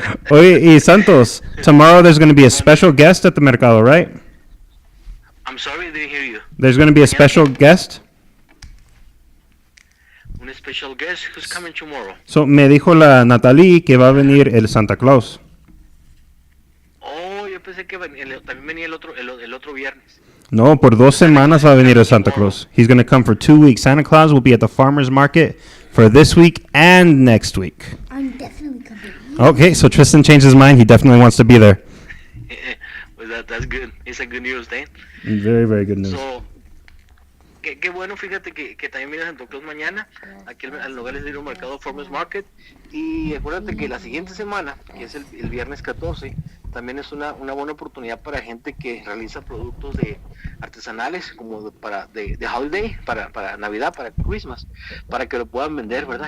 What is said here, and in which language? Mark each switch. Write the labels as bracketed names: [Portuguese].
[Spanish] Oye, y [English] Santos, tomorrow there's going to be a special guest at the mercado, right? I'm sorry, I didn't hear you. There's going to be a special guest. Un special guest who's coming tomorrow. [Spanish] So, me dijo la Natalie que va a venir el Santa Claus. Oh, yo pensé que también venía el otro viernes. No, por 2 semanas va a venir el Santa Claus. [English] He's going to come for 2 weeks. Santa Claus will be at the farmer's market for this week and next week. I'm definitely coming. Okay, so Tristan changed his mind. He definitely wants to be there. Well, that's good. It's a good news, then. Very, very good news. [Spanish] So, qué bueno, fíjate que también vienes a Santa Claus mañana, aquí al Nogales de Mercado Farmers Market. Y acuérdate que la siguiente semana, que es el viernes 14, también es una buena oportunidad para gente que realiza productos artesanales, como de holiday, para Navidad, para Christmas, para que lo puedan vender, ¿verdad?